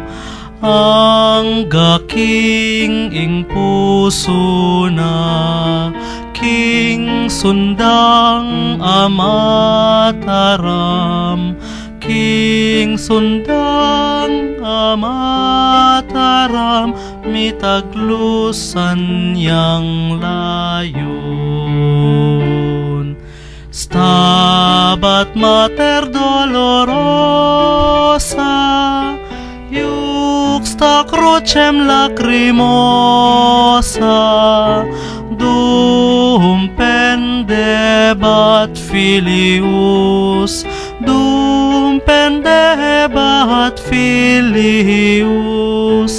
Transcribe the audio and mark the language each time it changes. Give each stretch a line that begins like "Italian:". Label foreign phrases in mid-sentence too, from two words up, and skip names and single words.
Pampanga: Ang gaking ing puso na, King sundang amataram, King sundang amataram, mitaglusan yang layon.
Latin: Stabat Mater Dolorosa, Iuxta crucem lacrimosa, dum pendebat filius, dum pendebat filius.